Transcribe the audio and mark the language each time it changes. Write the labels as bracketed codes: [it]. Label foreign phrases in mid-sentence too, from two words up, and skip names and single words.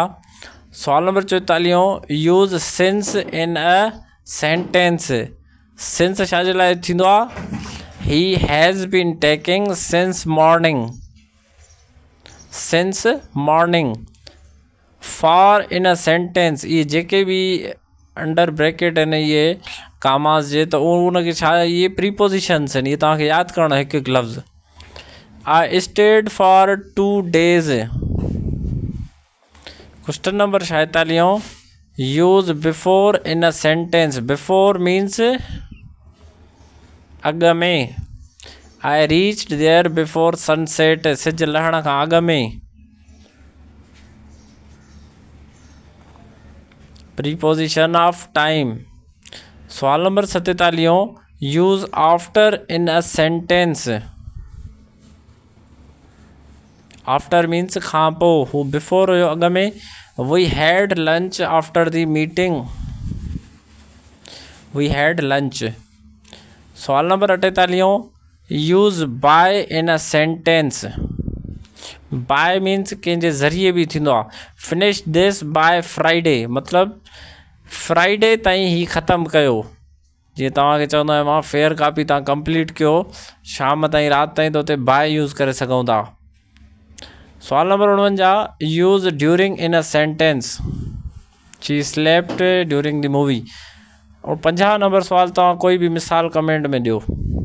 [sd] सवाल नंबर 44 [en] use since in a sentence, [sd] सिंस छा जे लाइ थींदो आहे [en] he has been taking since morning, since morning, for in a sentence, [sd] ये जेके भी [en] under bracket [sd] आहिनि ये कामास जे, त उनखे छा ये प्रीपोजिशन्स आहिनि, ये तव्हांखे यादि करणो हिकु हिकु लफ़्ज़। [en] I stayed for 2 days, question number 46 use before in a sentence, before means [sd] अॻु में, [en] I reached there before sunset, [sd] सिज लहण खां अॻु में, [en] preposition of time. [sd] सवाल नंबर [en] 47 use after in a sentence, after means [sd] खां पोइ, हू बिफोर हुयो अॻु में, [en] we had lunch after the meeting, we had lunch. [sd] सवाल नंबर [en] 48 use by in a sentence, by means [sd] कंहिंजे ज़रिए बि थींदो आहे, [en] finish this by Friday, [sd] मतिलबु फ्राइडे ताईं ही ख़तमु कयो, जीअं तव्हांखे चवंदो आहियां मां [en] fair copy [sd] तव्हां कंप्लीट कयो शाम ताईं राति ताईं, त उते बाय यूज़ करे सघूं था। सवाल नंबर [en] 49 use during in a sentence, she slept during the movie. [sd] और 50 नंबर सवाल तव्हां कोई भी मिसाल कमेंट में ॾियो।